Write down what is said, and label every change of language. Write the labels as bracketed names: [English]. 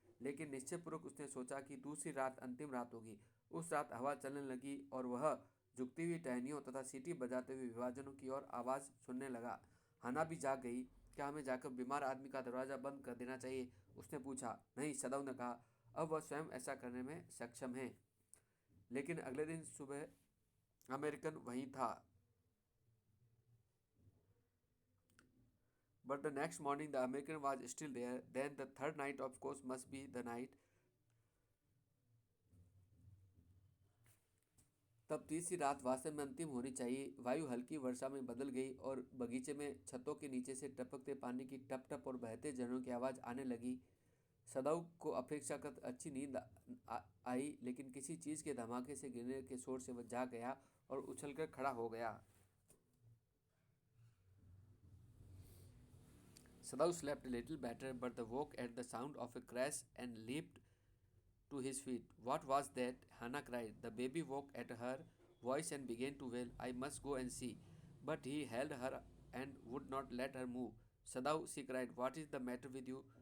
[Hindi] लेकिन निश्चयपूर्वक उसने सोचा कि दूसरी रात अंतिम रात होगी। उस रात हवा चलने लगी और वह झुकती हुई टहनियों तथा सीटी बजाते हुए विभाजनों की ओर आवाज़ सुनने लगा। हाना भी जाग गई। क्या हमें जाकर बीमार आदमी का दरवाज़ा बंद कर देना चाहिए? उसने पूछा। नहीं, सदाऊ ने कहा। अब वह स्वयं ऐसा करने में सक्षम है। लेकिन अगले दिन सुबह अमेरिकन वहीं था। [English] But the next morning the American was still there. Then the third night, of course, must be the night. [Hindi] तब तीसरी रात वास्तव में अंतिम होनी चाहिए। वायु हल्की वर्षा में बदल गई और बगीचे में छतों के नीचे से टपकते पानी की टप टप और बहते झरनों की आवाज़ आने लगी। सदाऊ को अपेक्षाकृत अच्छी नींद आई, लेकिन किसी चीज़ के धमाके से गिरने के शोर से वह जाग गया और उछलकर खड़ा हो गया। [English] Sadhu slept a little better, but woke at the sound of a crash and leaped to his feet. What was that? Hannah cried. The baby woke at her voice and began to wail. I must go and see. But he held her and would not let her move. Sadhu, she cried, what is the matter with you?